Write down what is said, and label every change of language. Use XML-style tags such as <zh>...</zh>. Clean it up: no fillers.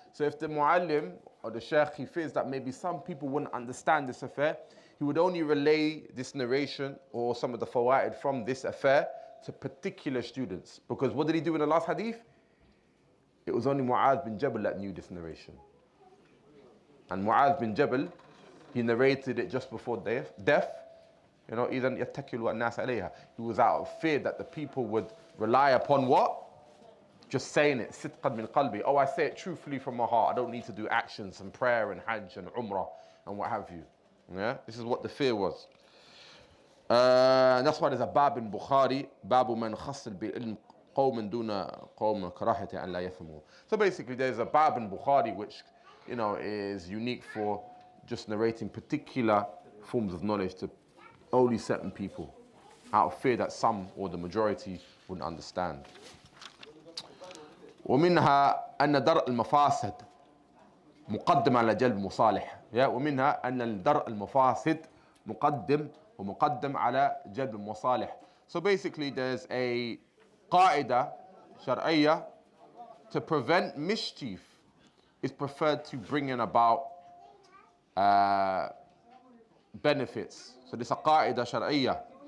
<en>So if the muallim or the sheikh, he fears that maybe some people wouldn't understand this affair, he would only relay this narration or some of the fawaid from this affair to particular students. Because what did he do in the last hadith? It was only Mu'adh bin Jabal that knew this narration. And Mu'adh bin Jabal, he narrated it just before death. You know,</en> <ar>إِذَنْ يَتَّكِلُ النَّاسَ عَلَيْهَا.</ar> <en>He was out of fear that the people would rely upon what? Just saying it,</en> <ar>صِدْقًا مِنْ قَلْبِي.</ar> <en>Oh, I say it truthfully from my heart. I don't need to do actions and prayer and hajj and umrah and what have you. Yeah? This is what the fear was. That's why there's a bab in Bukhari,</en> <ar>باب من خص بالعلم قوم دون قوم كراهة أن لا يفهموا.</ar> <en>So basically there's a bab in Bukhari which, you know, is unique for just narrating particular forms of knowledge to only certain people, out of fear that some or the majority wouldn't understand.</en> <ar>ومنها أن درء المفاسد مقدم على جلب مصالح. ومنها أن درء المفاسد مقدم على جلب المصالح.</ar> <en>So basically there's a</en> <ar>قاعدة شرعية</ar> <en>to prevent mischief is preferred to bringing about benefits. So this is a</en> <ar>قاعدة شرعية.</ar>